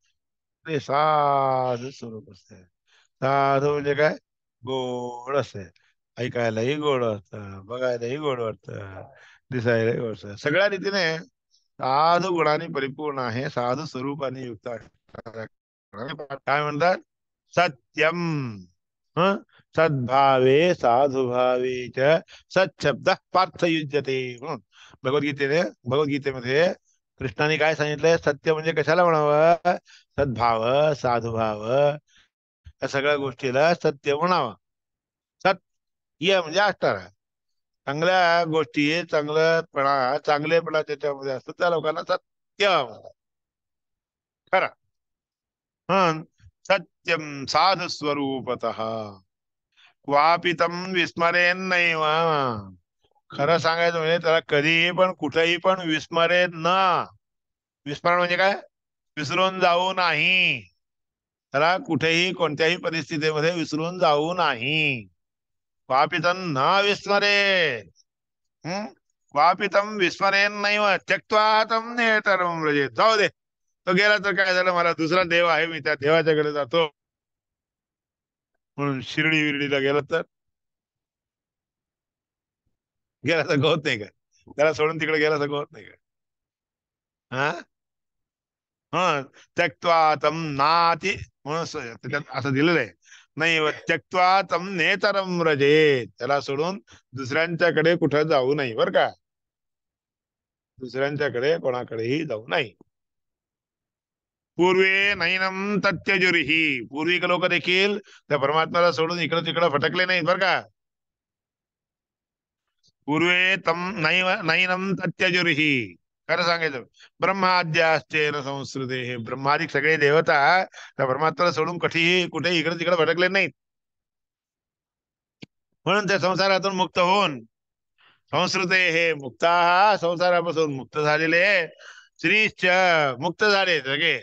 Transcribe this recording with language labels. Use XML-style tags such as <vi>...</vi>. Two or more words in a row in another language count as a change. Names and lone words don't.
<mr>ते साधं स्वरूप असते. साधू म्हणजे काय? गोड असते, ऐकायलाही गोड असतं, बघायलाही गोड वाटतं, दिसायलाही गोड असतं. सगळ्या रीतीने साधू गुणाने परिपूर्ण आहे, साधू स्वरूपाने युक्त आहे. काय म्हणतात? सत्यम. हं?</mr> <sa>सद्भावे साधुभावे च सच्छब्द पार्थ युज्यते</sa> <mr>म्हणून भगवद्गीतेमध्ये कृष्णाने काय सांगितलंय? सत्य म्हणजे कशाला म्हणावं? सद्भाव, साधुभाव, या सगळ्या गोष्टीला सत्य म्हणावं. सत्य म्हणजे असणार चांगल्या गोष्टी, चांगलंपणा, चांगलेपणा त्याच्यामध्ये असतो, त्या लोकांना सत्य म्हणतात. खरं. हं.</mr> <sa>सत्यम साधु स्वरूपत क्वापितम विस्मरेन नाही.</sa> <mr>खरं सांगायचं म्हणजे त्याला कधीही पण कुठेही पण विस्मरेन ना. विस्मरण म्हणजे काय? विसरून जाऊ नाही. त्याला कुठेही कोणत्याही परिस्थितीमध्ये विसरून जाऊ नाही.</mr> <sa>क्वापितम न विस्मरे, क्वापि तम विस्मरेन नैव त्यक्त्वा तम नेतरम व्रजेत.</sa> <mr>जाऊ दे, तो गेला तर काय झालं, मला दुसरा देव आहे, मी त्या देवाच्याकडे जातो. म्हणून शिर्डी विर्डीला गेला तर गेला तर होत नाही का? त्याला सोडून तिकडे गेला तर होत नाही का? हा हा.</mr> <sa>त्यक्त्वा तम नाती,</sa> <mr>म्हणून त्याच्यात असं दिलेलं आहे.</mr> <sa>नाही त्यक्त्वा तम नेतरम व्रजेत,</sa> <mr>त्याला सोडून दुसऱ्यांच्याकडे कुठं जाऊ नाही, बर का? दुसऱ्यांच्याकडे कोणाकडेही जाऊ नाही.</mr> <sa>पूर्वे नैनम तत्यजुरीही,</sa> <mr>पूर्विक लोक देखील त्या परमात्म्याला सोडून इकडं तिकडं भटकले नाहीत, बर का?</mr> <sa>पूर्वे तम नैव नैनम तत्यजुरीही,</sa> <mr>खरं सांगायचं,</mr> <sa>ब्रह्माद्याश्चेन संस्कृते,</sa> <mr>हे ब्रह्मादिक सगळे देवता त्या परमात्म्याला सोडून कुठेही इकडे तिकडे भटकले नाहीत. म्हणून त्या संसारातून मुक्त होऊन, संस्कृते हे मुक्ता, संसारापासून मुक्त झालेले श्रीश्च, मुक्त झाले सगळे.</mr>